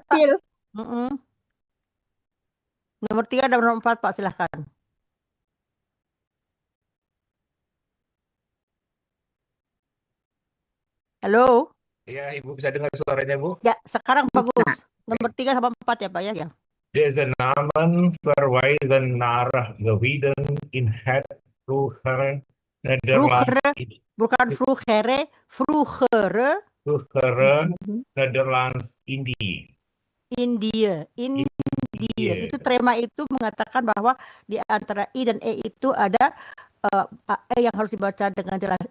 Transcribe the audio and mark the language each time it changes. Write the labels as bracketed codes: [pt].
[id] kecil. Mm-mm. Nomor 3 dan nomor 4 Pak, silahkan. Halo? Ya, Ibu bisa dengar suaranya, Bu? Ya, sekarang Bisa. bagus. Nomor 3 sama 4 ya Pak ya. Ya. [nl] Deze namen verwijzen naar gebieden in het vroegere Nederland, [id] Vroeger, bukan vroegere, vroegere [nl] vroegere Nederlands-Indië. [id] India. India. Itu trema itu mengatakan bahwa di antara I dan E itu ada E yang harus dibaca dengan jelas.